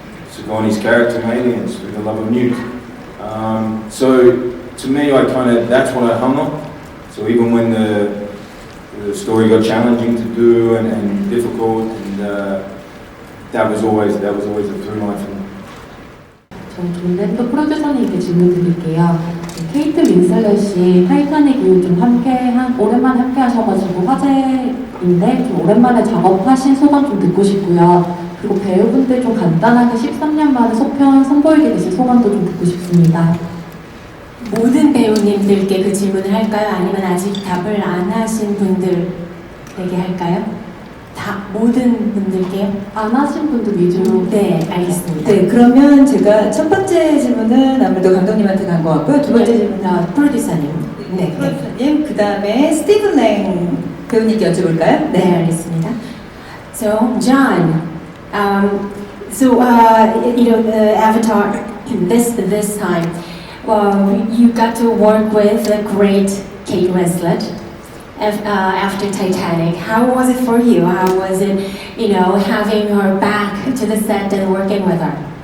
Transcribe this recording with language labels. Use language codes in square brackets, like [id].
[en] Sigourney's character in Aliens, through the love of Newt. So to me, that's what I hung on. So even when the story got challenging to do and difficult, and that was always a through line for me. [ko] 전 랜더 프로듀서님께 질문 드릴게요. 케이트윈슬렛이 타이타닉 이후 좀 오랜만에 함께 하셔가지고 화제인데 좀 오랜만에 작업하신 소감 좀 듣고 싶고요. 그리고 배우분들 좀 간단하게 13년 만에 소편 선보이게 되신 소감도 좀 듣고 싶습니다. 모든 배우님들께 그 질문을 할까요? 아니면 아직 답을 안 하신 분들에게 할까요? 다 모든 분들께요? 안 하신 분들 위주로. 네, 알겠습니다. 네, 그러면 제가 첫 번째 질문은 아무래도 감독님한테 간 것 같고요. 두 번째 질문은 프로듀서님. 네, 프로듀서님, 그 다음에 스티븐랭 배우님께 여쭤볼까요? 네, 알겠습니다. [en] So, John, the Avatar this time, you got to work with the great Keith after Titanic. How was it for you? How was it, having her back to the set and working with her?